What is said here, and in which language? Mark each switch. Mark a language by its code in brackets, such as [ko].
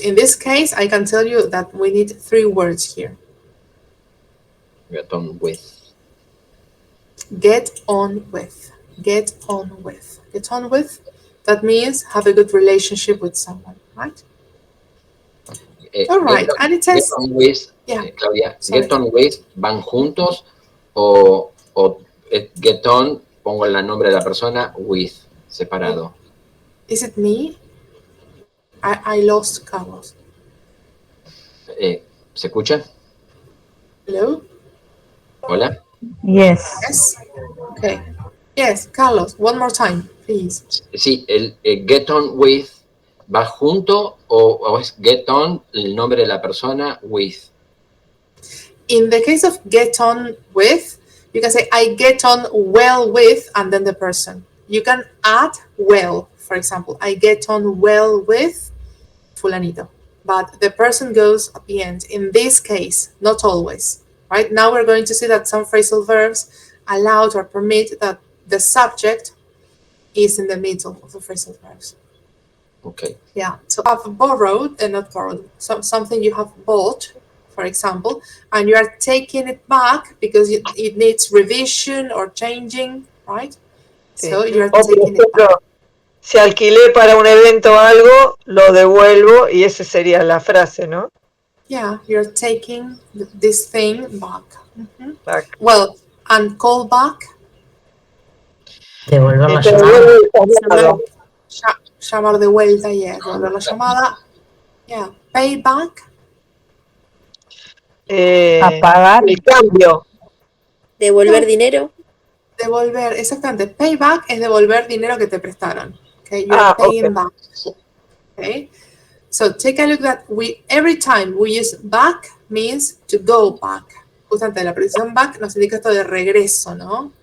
[en] In this case, I can tell you that we need three words here. Get on with. Get on with. Get on with. Get on with. That means have a good relationship with someone, right? All right. And it Get says, on with, yeah, Claudia, sorry. [es] get on with, ¿van juntos o get on, pongo el nombre de la persona, with, separado? [en] Is it me? I lost Carlos. [es] ¿Se escucha? [en] Hello? [es] ¿Hola? [en] Yes. Yes? Okay. Yes, Carlos, one more time, please. [es] Sí, el get on with, ¿va junto o es get on, el nombre de la persona, with? [en] In the case of get on with, you can say, I get on well with, and then the person. You can add well, for example, I get on well with fulanito. But the person goes at the end. In this case, not always. Right? Now we're going to see that some phrasal verbs allow or permit that the subject is in the middle of the phrasal verbs. Okay. Yeah. So have borrowed and not borrowed. So something you have bought, for example, and you are taking it back because it needs revision or changing, right? So you're [es] O por [en] taking it back. [es] ejemplo, si alquilé para un evento algo, lo devuelvo y esa sería la frase, ¿no? [en] Yeah, you're taking this thing back. Back. Well, and call back. [es] Devolver la Te llamada. devuelvo el llamado. Llamar de vuelta, yeah. Devolver la llamada. Yeah. [en] Pay back. [es] Apagar. El cambio. Devolver No. dinero. Devolver, exactamente. Payback es devolver dinero que te prestaron. [en] Okay, you're paying back. Okay, so take a look that every time we use back means to go back. [es] Justamente la preposición back nos indica esto de regreso, ¿no?